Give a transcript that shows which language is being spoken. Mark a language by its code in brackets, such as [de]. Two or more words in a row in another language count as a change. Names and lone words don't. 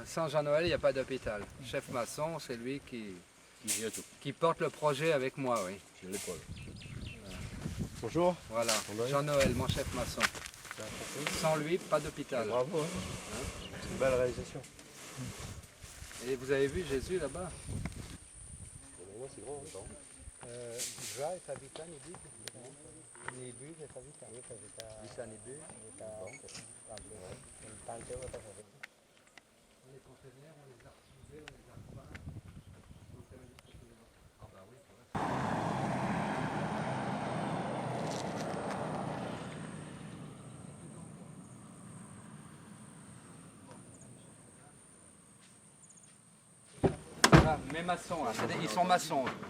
[fr] Sans Jean-Noël, il n'y a pas d'hôpital. Chef maçon, c'est lui qui porte le projet avec moi, oui. Bonjour. Voilà. Jean-Noël, mon chef maçon. Sans lui, pas d'hôpital. Bravo. Hein. C'est une belle réalisation. Et vous avez vu Jésus là-bas? C'est grand. Já está habitando Nibu, já está habitando. Bisa Nibu. Les conteneurs, on les a retrouvés, on les a repeints. Ah bah oui, c'est vrai. Voilà, mes maçons, là, ils sont maçons.